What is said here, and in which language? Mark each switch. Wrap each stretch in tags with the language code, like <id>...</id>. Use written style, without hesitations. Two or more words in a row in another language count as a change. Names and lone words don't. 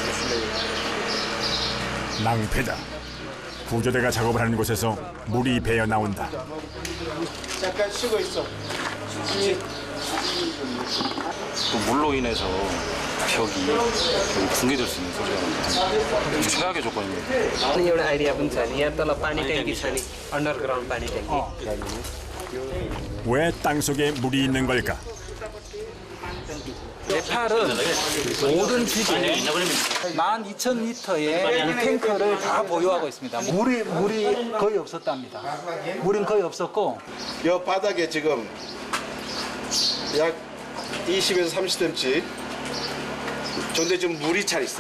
<ko>낭패다. 구조대가 작업을 하는 곳에서 물이 배어 나온다. 잠깐 쉬고 있어. 또 물로 인해서 벽이 붕괴될 수 있는 소지가 최악의 조건입니다.</ko> <ne>एउटा आइडिया पनि छ नि यहाँ तल पानी ट्याङ्की छ नि अन्डरग्राउन्ड पानी ट्याङ्की</ne> <ko>왜 땅속에 물이 있는 걸까? 네팔은 모든 집에 12,000리터의 물 탱크를 다 보유하고 있습니다. 물이 거의 없었답니다. 물은 거의 없었고 이 바닥에 지금 약 20에서 30cm 정도 지금 물이 차 있어.</ko>